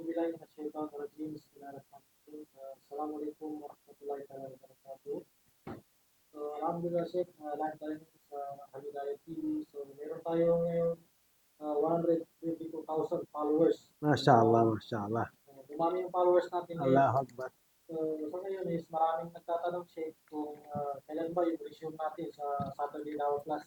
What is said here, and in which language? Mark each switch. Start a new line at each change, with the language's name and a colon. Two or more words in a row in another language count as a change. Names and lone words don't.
Arabic: من الشيطان الرجيم بسم الله الرحمن الرحيم السلام عليكم ورحمة الله تعالى وبركatuh.
Filipino: So, alhamdulillah Sheikh, live tayo sa Halidaya TV. So, meron tayo ngayon 122,000 followers.
Arabic: ما شاء الله، ما شاء الله.
Filipino: Dumami yung followers natin ngayon.
Arabic: الله أكبر.
Filipino: So, sa ngayon is maraming nagtatanong Sheikh kung kailan ba yung resume natin sa Saturday Dawa Class.